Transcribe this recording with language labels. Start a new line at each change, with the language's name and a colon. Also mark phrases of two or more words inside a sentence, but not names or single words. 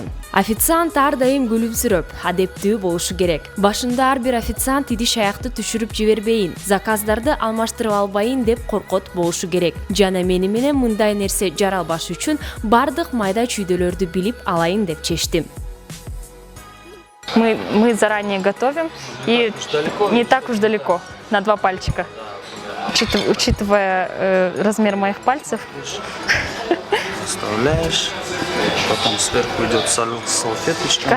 Kyrgyz: Официант ар дайым күлүмсүрөп, адептүү болушу керек. Башында ар бир официант идиш аякты түшүрүп жибербейин, заказдарды алмаштырып албайын деп коркот болушу керек. Жана мени менен мындай нерсе жаралбаш үчүн бардык майда чүйдөлөрдү билип алайын деп чечтим.
Russian: Мы заранее готовим и не так уж далеко, на 2 пальчика. Учитывая размер моих пальцев. Вставляешь, потом сверху идет салфеточка.